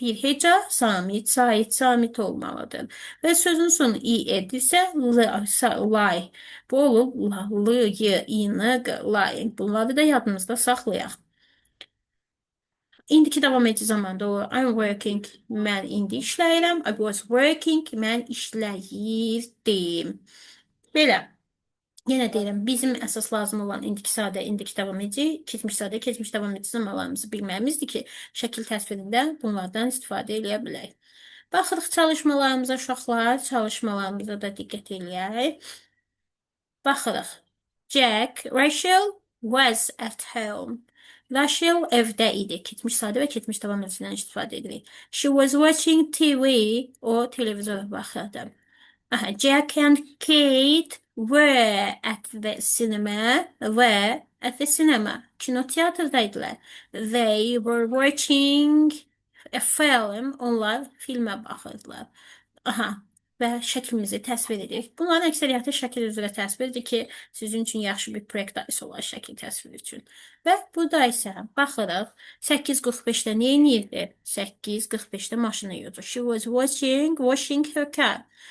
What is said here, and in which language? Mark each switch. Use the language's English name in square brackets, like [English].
[Azerbaijani] Bir heca, samit, sait, samit olmalıdır. Və sözün sonu i edirsə lay. Bu olur l, y, inıq, lay. Bunları da yadımızda saxlayaq. İndiki davam edici zamanda o [English] I'm working, [Azerbaijani] mən indi işləyirəm. [English] I was working, [Azerbaijani] mən işləyirdim. Belə. Yenə deyirəm, bizim əsas lazım olan indiki sadə, indiki davam edici, keçmiş sadə, keçmiş davam edici zamanlarımızı bilməyimizdir ki, şəkil təsvirində bunlardan istifadə edə bilək. Baxırıq çalışmalarımıza uşaqlar, çalışmalarımıza da diqqət eləyək. Baxırıq. [English] Jack, Rachel was at home. [Azerbaijani] Rachel evdə idi. Keçmiş sadə və keçmiş davam edicidən istifadə edirik. [English] She was watching TV. [Azerbaijani] O televizora baxırdı. [English] Jack and Kate were at the cinema. Were at the cinema. [Azerbaijani] Kinoteatrdaydılar. [English] They were watching a film. [Azerbaijani] Onlar filmə baxırdılar. Və şəklimizi təsvir edirik. Bunların əksəriyyəti şəkil üzrə təsvirdir ki, sizin üçün yaxşı bir practice olar şəkil təsviri üçün. Və burada isə baxırıq, 8:45-də nə edirdi? 8:45-də maşını yuyurdu. [English] She was washing her car.